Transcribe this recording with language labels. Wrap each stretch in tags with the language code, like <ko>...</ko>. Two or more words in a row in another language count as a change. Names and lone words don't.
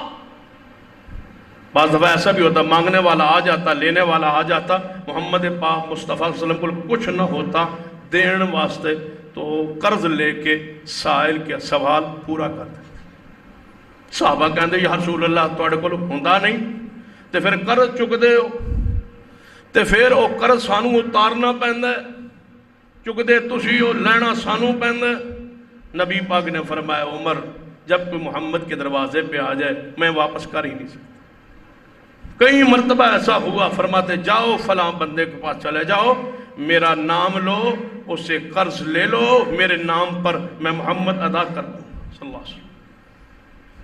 <ur>بعض دفعہ ایسا بھی ہوتا مانگنے والا آ جاتا، لینے والا آ جاتا، محمد پاک مصطفیٰ</ur> <ar>صلی اللہ علیہ وسلم</ar> <ur>کو کچھ نہ ہوتا</ur> <pa>دین واسطے</pa> <ur>تو قرض لے کے سائل کے سوال پورا کر دیتے۔</ur> <pa>صحابہ کہندے</pa> <ar>یا رسول اللہ</ar> <pa>تواڈے کول ہوندا نہیں تے پھر قرض چک دے ہو، تے پھر وہ قرض سانو اتارنا پیندا ہے، چک دے تسی ہو، لینا سانو پیندا ہے۔</pa> <ur>نبی پاک نے فرمایا عمر جب کوئی محمد کے دروازے پہ آ جائے میں واپس کر ہی نہیں سکتا۔ کئی مرتبہ ایسا ہوا، فرماتے جاؤ فلاں بندے کے پاس چلے جاؤ، میرا نام لو، اس سے قرض لے لو، میرے نام پر میں محمد ادا کر دوں</ur> <ar>صلی اللہ علیہ وسلم۔</ar>